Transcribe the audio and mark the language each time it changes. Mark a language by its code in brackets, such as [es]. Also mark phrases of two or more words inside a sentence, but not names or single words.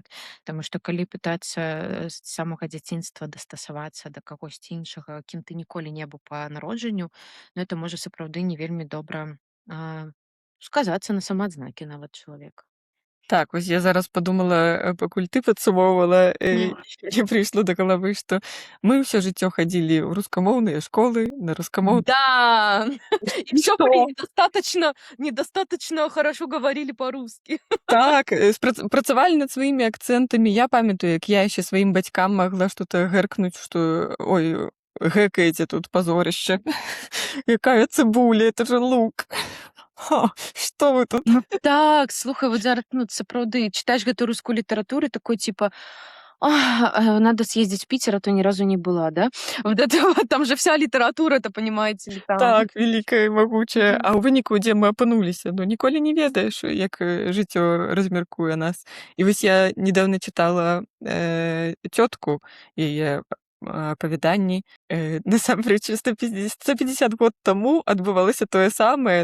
[be] Таму што калі пытацца з самага дзяцінства дастасавацца да кагосьці іншага, кім ты ніколі не быў па народжанню, ну, это можа сапраўды не вельмі добра сказацца на самаадзнакі нават чалавека. Так, вось я зараз падумала, пакуль ты падсумоўвала, мне прыйшло да галавы, што мы ўсё жыццё хадзілі ў рускамоўныя школы, на рускамоўныя. [ru] Да, и все Что? недостаточно хорошо говорили по-русски. [be] Так, працавалі над сваімі акцэнтамі. Я памятаю, як я яшчэ сваім бацькам магла што-то гэркнуць, што ой, гэкаеце тут пазорышча. Якая цыбуля, [ru] это же лук. [be] Што вы тут? Ну так, слухай, вот зараз, ну, сапраўды, читаешь гэтую рускую літаратуру, [ru] такой, типа, Надо съездить в Питер, а то ни разу не была, да? Вот это вот, там же вся літаратура-то, понимаете ли, там. [be] Так, вялікая і магучая. Мгм. А ў выніку, дзе мы апынуліся? Ну, ніколі не ведаеш, як жыццё размяркуе нас. І вось я недавно чытала цётку, яе апавяданні. Насамрэч, 150 год таму адбывалася тое самае.